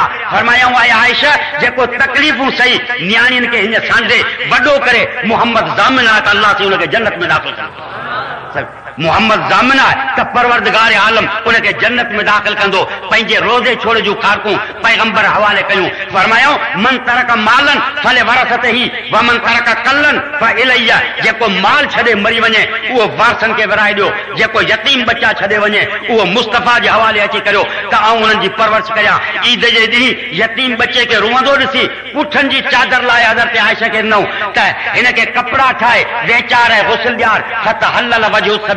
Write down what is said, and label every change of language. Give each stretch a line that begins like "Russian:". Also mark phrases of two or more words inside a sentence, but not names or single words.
Sindhi: फरमायूं आहे आयशा, जेको तकलीफ़ूं सही न्याणियुनि खे हिन सांडे वॾो करे मुहम्मद ज़ामिन आहे त अल्लाह से उनखे जन्नत में दाख़िल कंदो। मुहम्मद ज़ामिन आहे त परवरदिगार आलम उनखे जन्नत में दाख़िल कंदो। पंहिंजे रोज़े छोड़ जूं ख़ारकूं पैगंबर हवाले कयूं।
Arabic: फरमायूं من ترك مالا فلورثته و من ترك كلا فإلي.
Sindhi: जेको माल छॾे मरी वञे उहो वारसनि खे विराए ॾियो, जेको यतीम बच्चा छॾे वञे उहो मुस्तफ़ा जे हवाले अची करियो त आउं उन्हनि जी परवरिश कयां। ईद जे ॾींहुं यतीम बच्चे खे रोअंदो ॾिसी पुठनि जी चादर लाइ हज़रत आयशा खे ॾिनऊं त हिनखे कपिड़ा ठाहे वेचार ऐं गुस्ल ॾियार फत हलल वजो सभी।